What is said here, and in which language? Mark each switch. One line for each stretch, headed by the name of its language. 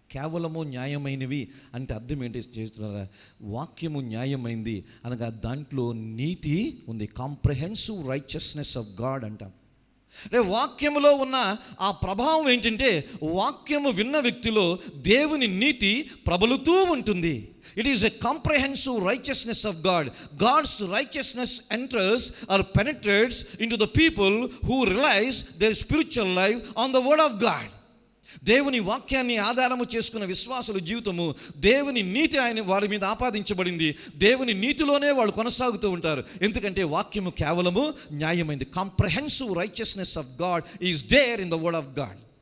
Telugu: కేవలము న్యాయమైనవి అంటే అర్థం ఏంటి చేస్తున్నారా? వాక్యము న్యాయమైంది అనగా దాంట్లో నీతి ఉంది. కాంప్రహెన్సివ్ రైచియస్నెస్ ఆఫ్ గాడ్ అంటాం. అంటే వాక్యములో ఉన్న ఆ ప్రభావం ఏంటంటే వాక్యము విన్న వ్యక్తిలో దేవుని నీతి ప్రబలుతూ ఉంటుంది.
English: It is a comprehensive righteousness of God. God's righteousness enters or penetrates into the people who realize their spiritual life on the word of God.
Telugu: దేవుని వాక్యాన్ని ఆధారము చేసుకున్న విశ్వాసుల జీవితము, దేవుని నీతి ఆయన వారి మీద ఆపాదించబడింది. దేవుని నీతిలోనే వాళ్ళు కొనసాగుతూ ఉంటారు. ఎందుకంటే వాక్యము కేవలము న్యాయమైంది.
English: Comprehensive righteousness of God is there in the word of God.